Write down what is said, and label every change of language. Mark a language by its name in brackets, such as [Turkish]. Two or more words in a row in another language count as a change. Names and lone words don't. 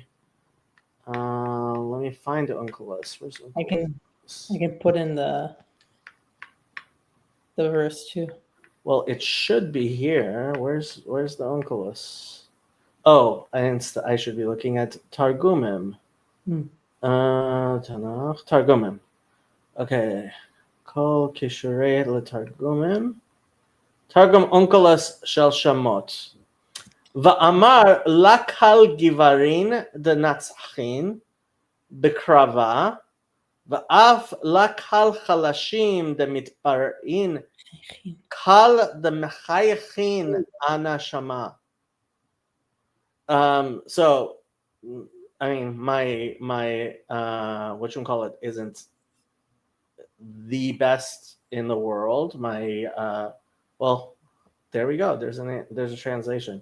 [English] Let me find Unculus. Where's Unculus? I can put in the verse too. Well, it should be here. Where's the Unculus? Oh, I should be looking at Targumim. Tanakh, Targumim. Okay. [Hebrew] Kol Kishrei Targumim. Targum Unculus Shel Shamot. [Aramaic] Va'amar lakal givarin denatzchin bekrava va'af lakal chalashim demitparin kal demechayachin ana shama. [English] So, I mean, my what you call it isn't the best in the world. My well, there we go. There's a translation.